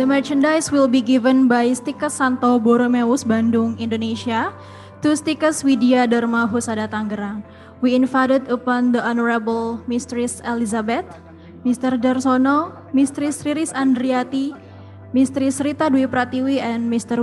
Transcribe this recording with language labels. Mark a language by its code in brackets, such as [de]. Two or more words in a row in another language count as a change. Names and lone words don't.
[en] merchandise will be given by STIKes Santo Borromeus Bandung, Indonesia, to STIKes Widya Dharma Husada Tangerang. We invited upon the Honorable Mistress Elizabeth, Mr. Darsono, Mistress Riris Andriati, Mistress Rita Dwi Pratiwi, and Mr.